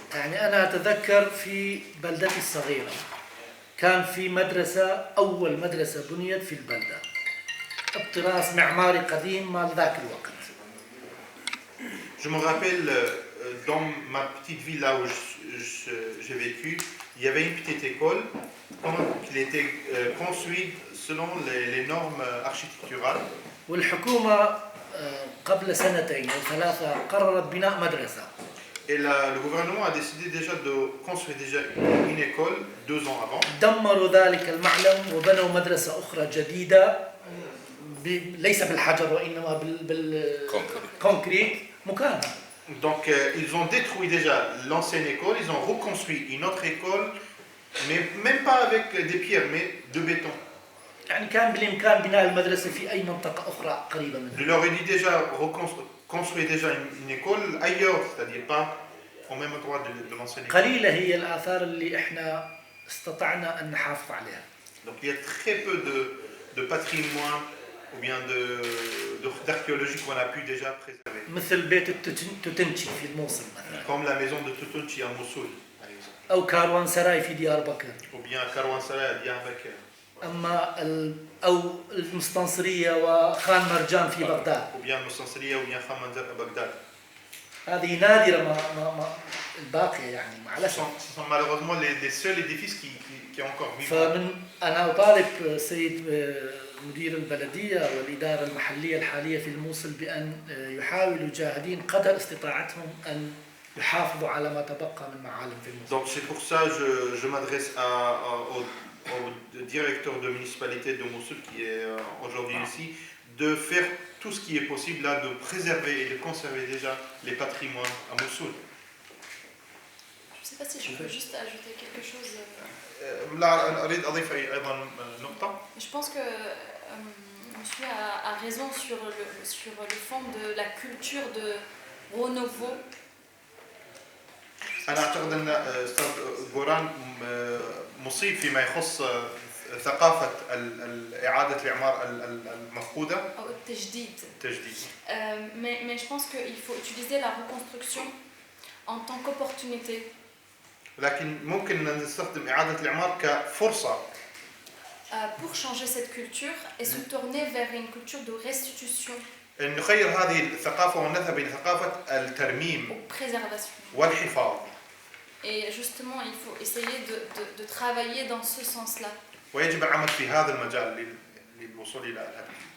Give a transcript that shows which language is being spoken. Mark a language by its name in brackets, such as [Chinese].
[Arabic] يعني أنا أتذكر في بلدتي الصغيرة كان في مدرسة أول مدرسة بنيت في البلدة بطراز معماري قديم مال ذاك الوقت. [French] Je me rappelle dans ma petite ville là où j'ai vécu, il y avait une petite école qui était construite selon les normes architecturales. [Arabic] والحكومة قبل سنتين أو ثلاثة قررت بناء مدرسة. [French] Et le gouvernement a décidé déjà de construire déjà une école 2 ans avant. [Arabic] دمروا ذلك المعلم وبنوا مدرسة أخرى جديدة ليس بالحجر وإنما بالكونكريت مكانها. [French] Donc ils ont détruit déjà l'ancienne école, ils ont reconstruit une autre école, mais même pas avec des pierres, mais de béton. [Arabic] يعني كان بالإمكان بناء المدرسة في أي منطقة أخرى قريبة منها. [French] Je leur ai dit déjà construire déjà une école ailleurs, c'est-à-dire pas au même endroit de l'ancienne école. [Arabic] قليلة هي الآثار اللي إحنا استطعنا أن نحافظ عليها. [French] Donc il y a très peu de patrimoine ou bien d'archéologie qu'on a pu déjà préserver. [Arabic] مثل بيت التوتنشي في الموصل مثلا. [French] Comme la maison de Tutunchi à Mossoul, par exemple. [Arabic] أو كاروان سراي في ديار بكر. [French] Ou bien Karwansaray à Diyarbakir. [Arabic] أما أو المستنصرية وخان مرجان في بغداد. [French] Ou bien Moussansriya ou bien Khamanzar à Bagdad. [Arabic] هذه نادرة ما الباقية يعني مع [French] Ce [Arabic] الأسف. [French] sont malheureusement les seuls édifices qui ont encore vivant. [Arabic] فمن أنا أطالب سيد مدير البلدية والإدارة المحلية الحالية في الموصل بأن يحاولوا جاهدين قدر استطاعتهم أن يحافظوا على ما تبقى من معالم في الموصل. [French] Donc c'est pour ça que je m'adresse au directeur de municipalité de Mossoul qui est aujourd'hui ici, de faire tout ce qui est possible là, de préserver et de conserver déjà les patrimoines à Mossoul. Je ne sais pas si je peux juste ajouter quelque chose. [Arabic] لا أريد أضيف أيضا نقطة. [French] Je pense que monsieur a raison sur le fond de la culture de renouveau. [Arabic] أنا أعتقد أن أستاذ غوران مصيب فيما يخص ثقافة إعادة الإعمار المفقودة. أو التجديد. التجديد. [French] Mais je pense qu'il faut utiliser la reconstruction en tant qu'opportunité. [Arabic] لكن ممكن نستخدم إعادة الإعمار كفرصة. [French] Pour changer cette culture et se tourner vers une culture de restitution. [Arabic] أن نغير هذه الثقافة ونذهب إلى ثقافة الترميم. [French] Ou préservation. [Arabic] والحفاظ. [French] Et justement, il faut essayer de travailler dans ce sens-là. [Arabic] ويجب العمل في هذا المجال للوصول إلى الهدف.